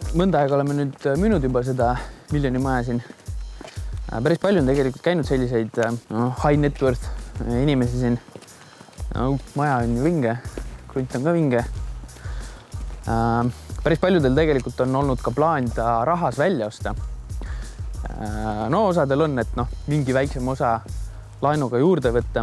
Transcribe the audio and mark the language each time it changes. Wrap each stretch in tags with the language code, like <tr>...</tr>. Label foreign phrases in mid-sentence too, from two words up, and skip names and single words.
<et>mõnda aega oleme nüüd müünud juba seda miljoni maja siin. Päris palju on tegelikult käinud selliseid</et> <en>high net worth</en> <et>inimesi siin. Maja on ju vinge, krunt on ka vinge. Päris paljudel tegelikult on olnud ka plaan ta rahas välja osta. No osadel on, et mingi väiksem osa laenuga juurde võtta.</et>